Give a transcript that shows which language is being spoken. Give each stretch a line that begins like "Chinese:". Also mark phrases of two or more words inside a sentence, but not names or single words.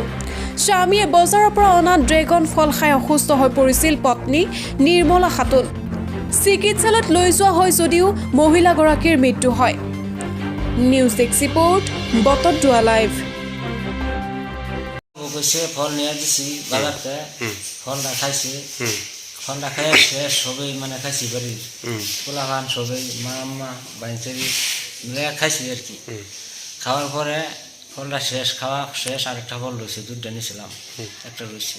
Assamese: স্বামীয়ে বজাৰৰ পৰা অনা ড্ৰেগন ফল খাই অসুস্থ হৈ পৰিছিল পত্নী নিৰ্মলা খাতুন। চিকিৎসালয়ত লৈ যোৱা হয় যদিও মহিলাগৰাকীৰ মৃত্যু হয়।
English: News Desk Report
Assamese: বটদ্ৰৱা লাইভ।
Bangla: কৈছে ফল নিয়ে দিছি বাজারতে ফলটা খাইছে ফলটা খাই শেষ সবাই মানে খাইছি বাড়ির পোলাপান সবাই মা আম্মা বাইচারি খাইছি আর কি। খাওয়ার পরে ফলটা খাওয়া শেষ আরেকটা ফল রয়েছে, দুধটা নিয়েছিলাম, একটা রয়েছে।